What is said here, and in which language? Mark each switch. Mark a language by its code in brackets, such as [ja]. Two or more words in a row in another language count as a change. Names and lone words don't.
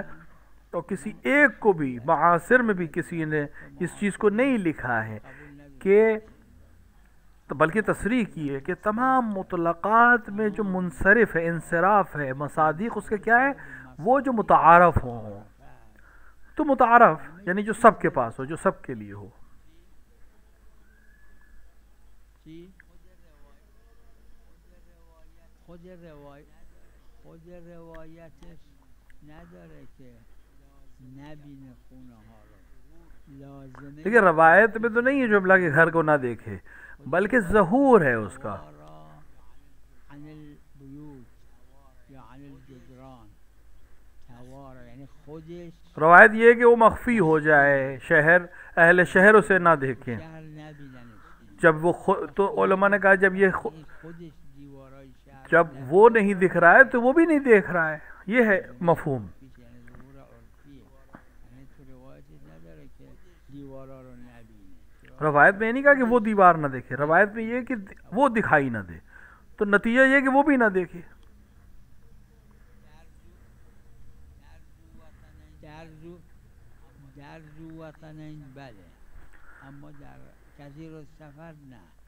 [ur] تو کسی ایک کو بھی معاصر میں بھی کسی نے اس چیز کو نہیں لکھا ہے کہ بلکہ تصریح کی ہے کہ [ar] تمام مطلقات [ur] میں جو منصرف ہے، انصراف ہے، مصادیق اس کے کیا ہے، وہ جو متعارف ہوں. تو متعارف یعنی جو سب کے پاس ہو، جو سب کے لیے ہو. [fa] خود روایتش نداره که نبینه خونه ها رو. لازمه [ur] دیکھیں روایت میں تو نہیں ہے جملہ کہ گھر کو نہ دیکھے، بلکہ ظہور ہے اس کا. [ar] عن البیوت یا عن الجدران توارا، [fa] یعنی خودش [ur] روایت یہ ہے کہ وہ مخفی ہو جائے، شہر اہل شہر اسے نہ دیکھیں. [fa] شهر نبیننش. [ur] جب وہ تو علماء نے کہا جب یہ [fa] خودش دیوارای شهر [ur] جب وہ نہیں دکھ رہا ہے تو وہ بھی نہیں دیکھ رہا ہے. یہ ہے مفہوم. [fa] یعنی ظهور عرفیه، یعنی تو روایتی نداره که دیوارا رو نبینه. [ur] روایت میں یہ نہیں کہا کہ وہ دیوار نہ دیکھے، روایت میں یہ کہ وہ دکھائی نہ دے. تو نتیجہ یہ کہ وہ بھی نہ دیکھے. [fa] در [ar] زو وطنین [fa] بله، اما در [ar] کثیر السفر [fa] نه.